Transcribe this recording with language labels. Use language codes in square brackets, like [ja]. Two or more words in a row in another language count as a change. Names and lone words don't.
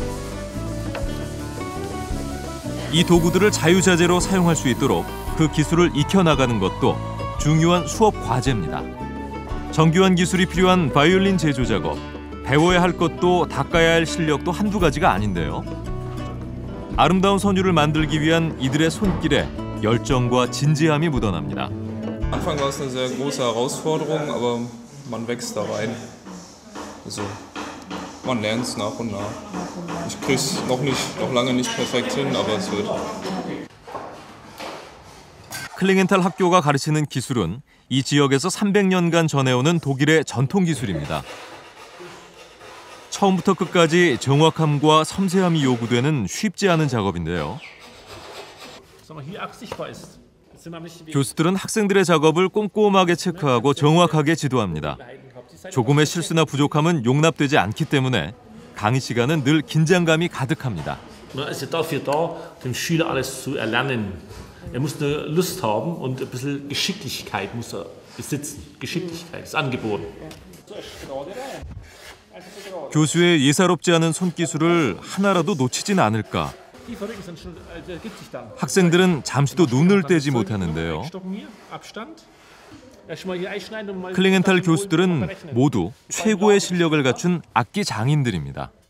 [ko] 이 도구들을 자유자재로 사용할 수 있도록 그 기술을 익혀나가는 것도 중요한 수업 과제입니다. 정교한 기술이 필요한 바이올린 제조 작업, 배워야 할 것도 닦아야 할 실력도 한두 가지가 아닌데요. 아름다운 선율을 만들기 위한 이들의 손길에 열정과 진지함이 묻어납니다. [de] Anfang war es eine sehr große Herausforderung, aber man wächst da rein. Also man lernt es nach und nach. Ich krieg's noch lange nicht perfekt hin, aber es wird. [ko] 클링엔탈 학교가 가르치는 기술은 이 지역에서 300년간 전해오는 독일의 전통 기술입니다. 처음부터 끝까지 정확함과 섬세함이 요구되는 쉽지 않은 작업인데요. 교수들은 학생들의 작업을 꼼꼼하게 체크하고 정확하게 지도합니다. 조금의 실수나 부족함은 용납되지 않기 때문에 강의 시간은 늘 긴장감이 가득합니다. [de] Man ist ja dafür da, dem Schüler alles zu erlernen. Er muss eine Lust haben und ein bisschen Geschicklichkeit muss er besitzen. Geschicklichkeit ist angeboten. [ko] 교수의 예사롭지 않은 손기술을 하나라도 놓치진 않을까. 학생들은 잠시도 눈을 떼지 못하는데요. 클링엔탈 교수들은 모두 최고의 실력을 갖춘 악기 장인들입니다.